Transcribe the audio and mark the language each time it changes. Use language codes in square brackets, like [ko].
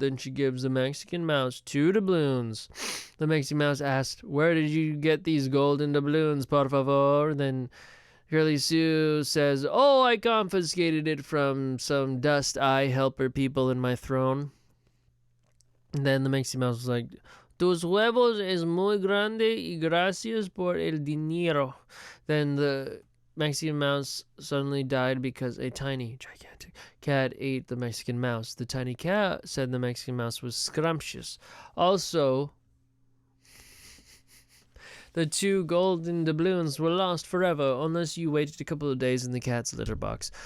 [en] Then she gives the Mexican mouse 2 doubloons. The Mexican mouse asked, where did you get these golden doubloons, por favor? Then Curly Sue says, oh, I confiscated it from some dust eye helper people in my throne. And then the Mexican mouse was like, [es] tus huevos es muy grande y gracias por el dinero. [en] Then the Mexican mouse suddenly died because a tiny, gigantic cat ate the Mexican mouse. The tiny cat said the Mexican mouse was scrumptious. Also, the 2 golden doubloons were lost forever unless you waited a couple of days in the cat's litter box.